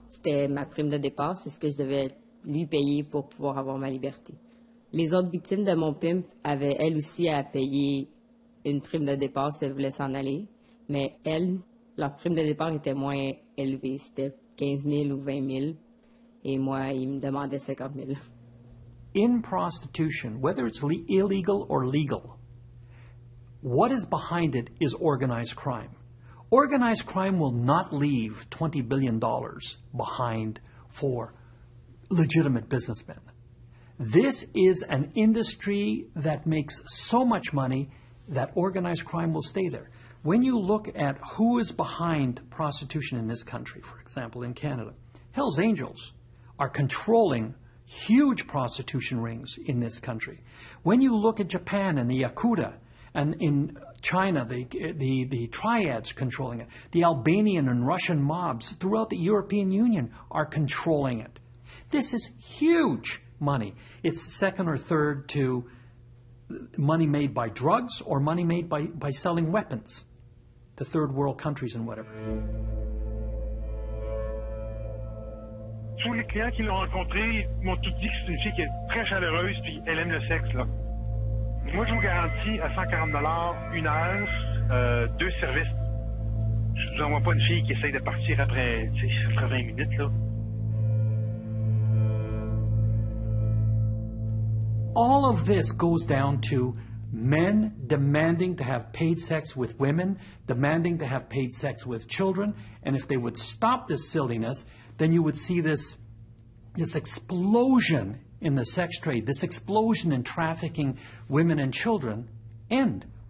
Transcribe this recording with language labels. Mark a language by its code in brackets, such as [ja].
[fr] C'était ma prime de départ, c'est ce que je devais lui payer pour pouvoir avoir ma liberté. Les autres victimes de mon pimp avaient, elles aussi, à payer une prime de départ si elles voulaient s'en aller, mais elles, leur prime de départ était moins élevée. C'était 15 000 ou 20 000, et moi, ils me demandaient 50 000. [en] In prostitution, whether it's illegal or legal, what is behind it is organized crime. Organized crime will not leave $20 billion behind for legitimate businessmen. This is an industry that makes so much money that organized crime will stay there. When you look at who is behind prostitution in this country, for example, in Canada, Hell's Angels are controlling huge prostitution rings in this country. When you look at Japan and the Yakuza, and in China, the triads controlling it, the Albanian and Russian mobs throughout the European Union are controlling it. This is huge money. It's second or third to money made by drugs or money made by selling weapons to third world countries and whatever. [fr] Tous les clients qui l'ont rencontrée m'ont tout dit que c'est une fille qui est très chaleureuse puis elle aime le sexe, là. Moi, je vous garantis à 140 $ une heure, 2 services. Je vous envoie pas une fille qui essaye de partir après 20 minutes, là. [en] All of this goes down to men demanding to have paid sex with women, demanding to have paid sex with children, and if they would stop this silliness, then you would see this explosion in the sex trade, this explosion in trafficking women and children end.